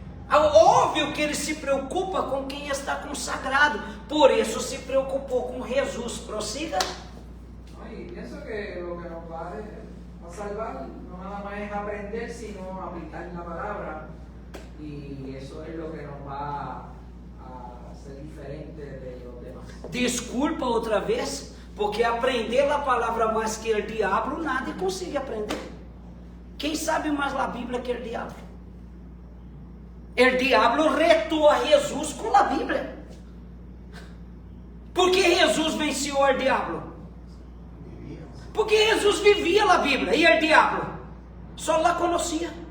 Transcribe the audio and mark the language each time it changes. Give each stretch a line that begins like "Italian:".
Portuguese: Óbvio que ele se preocupa com quem está consagrado, por isso se preocupou com Jesus. Prossiga.
Spanish: Y pienso que lo que nos va a salvar no nada más es aprender, sino aplicar la palabra. Y eso es lo que nos va a hacer diferente de los demás.
Portuguese: Desculpa outra vez, porque aprender a palavra mais que o diabo, nada consegue aprender. Quem sabe mais a Bíblia que o diabo? O diabo retou a Jesus com a Bíblia. Por que Jesus venceu o diabo? Porque Jesus vivia a Bíblia e o diabo só
Spanish: la
Portuguese: conhecia.